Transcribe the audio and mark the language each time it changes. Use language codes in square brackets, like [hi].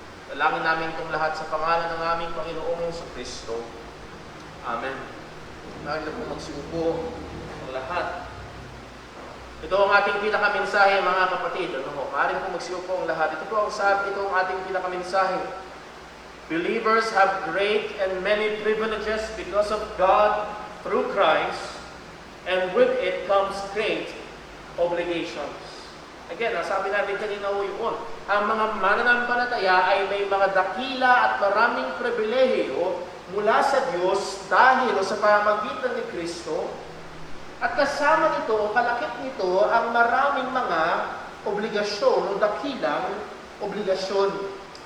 [tl] Dalangin namin itong lahat sa pangalan ng aming Panginoong Kristo. Amen. Dahil na po magsiupo ang lahat. Ito ang ating pinakamensahe, mga kapatid. Maaari po magsiupo ang lahat. Ito po ang sabi, ito ang ating pinakamensahe. [en] Believers have great and many privileges because of God through Christ, and with it comes great obligations. [tl] Again, sabi natin kanina yun, ang mga mananampalataya ay may mga dakila at maraming pribilehiyo mula sa Diyos dahil sa pamamagitan ni Kristo. At kasama nito, kalakip nito, ang maraming mga obligasyon o dakilang obligasyon.